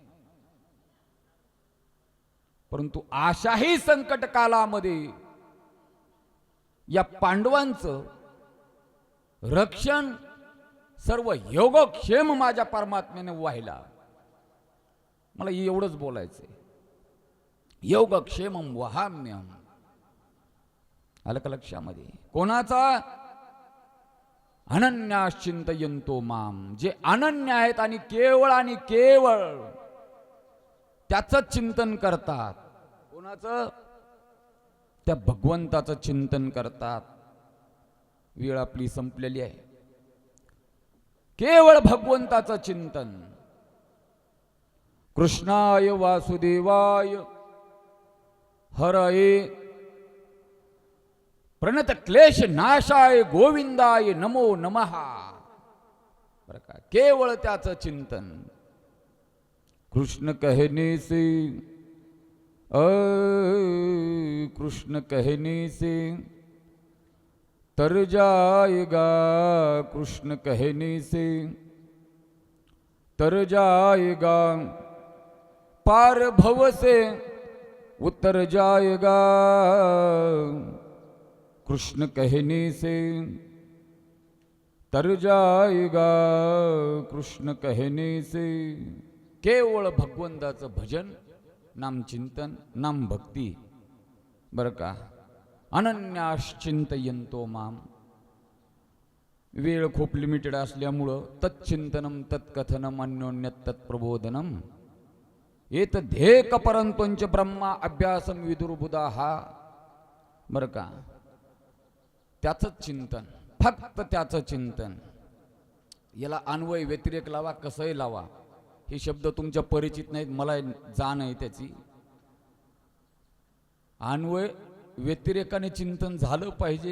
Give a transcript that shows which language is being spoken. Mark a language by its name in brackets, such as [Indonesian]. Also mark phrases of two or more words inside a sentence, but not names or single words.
[Marathi] परंतु अशाही संकट कालामध्ये या पांडवांचं रक्षण सर्व योगक्षेम माझ्या परमात्म्याने व्हायला. मला एवढंच बोलायचंय. [Sanskrit] योगक्षेमं वहाम्यहम्. [Marathi] आलं का लक्षामध्ये? कोणाचा? [Sanskrit] अनन्याश्चिंतयन्तो माम. [Marathi] जे अनन्य आहेत आणि केवळ त्याचं चिंतन करतात. कोणाचं? त्या भगवंताचं चिंतन करतात. वेळ आपली संपलेली आहे. केवळ भगवंताचं चिंतन. [Sanskrit] कृष्णाय वासुदेवाय हरये प्रणत क्लेश नाशाय गोविंदाय नमो नमः. [Marathi] बरं का? केवळ त्याचं चिंतन. [Hindi] कृष्ण कहने से कृष्ण कहने से तर जाएगा, कृष्ण कहने से तर जाएगा, पार भव से उतर जाएगा, कृष्ण कहने से तर जाएगा, कृष्ण कहने से. [Marathi] केवळ भगवंताचं भजन, नामचिंतन, नाम भक्ती. बरं का? [Sanskrit] अनन्याश्चिंतयन्तो माम. [Marathi] वेळ खूप लिमिटेड असल्यामुळं [Sanskrit] तच्चिंतनम तत्कथनम अन्योन्यत तत्प्रबोधनम एत धेक परंतुंच ब्रह्मा अभ्यासम विदुर्बुधा. [Marathi] बरं का? त्याचं चिंतन, फक्त त्याचं चिंतन. याला अन्वय व्यतिरेक लावा, कसंही लावा, हे शब्द तुमच्या परिचित नाहीत, मला जाण आहे त्याची. अन्वय व्यतिरेकाने चिंतन झालं पाहिजे.